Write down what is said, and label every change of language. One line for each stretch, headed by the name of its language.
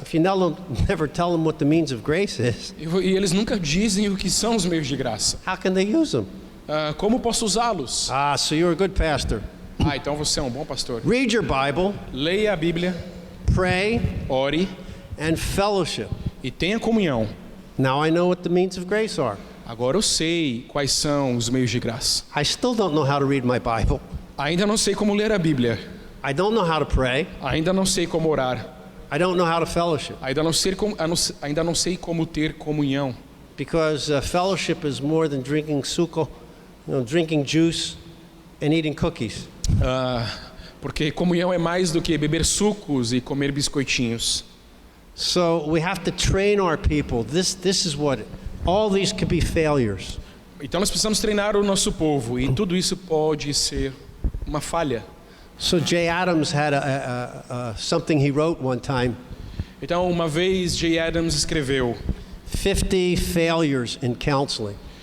English: If you never tell them what the means of grace is,
Portuguese: E eles nunca dizem o que são os meios de graça.
English: how can they use them?
Portuguese: Como posso usá-los?
English: So you're a good pastor.
Portuguese: Então você é um bom pastor.
English: Read your Bible,
Portuguese: Leia a Bíblia,
English: pray,
Portuguese: ore
English: and fellowship.
Portuguese: e tenha comunhão.
English: Now I know what the means of grace are.
Portuguese: Agora eu sei quais são os meios de graça.
English: I still don't know how to read my Bible.
Portuguese: Ainda não sei como ler a Bíblia.
English: I don't know how to pray.
Portuguese: Ainda não sei como orar.
English: I don't know how to fellowship.
Portuguese: Ainda não sei como ter comunhão.
English: Because fellowship is more than drinking suco, drinking juice and eating cookies.
Portuguese: Porque comunhão é mais do que beber sucos e comer biscoitinhos.
English: So we have to train our people. This is what all these could be failures.
Portuguese: Então nós precisamos treinar o nosso povo e tudo isso pode ser uma falha.
English: So Jay Adams had something he wrote one time.
Portuguese: Então uma vez Jay Adams escreveu
English: 50 failures in counseling.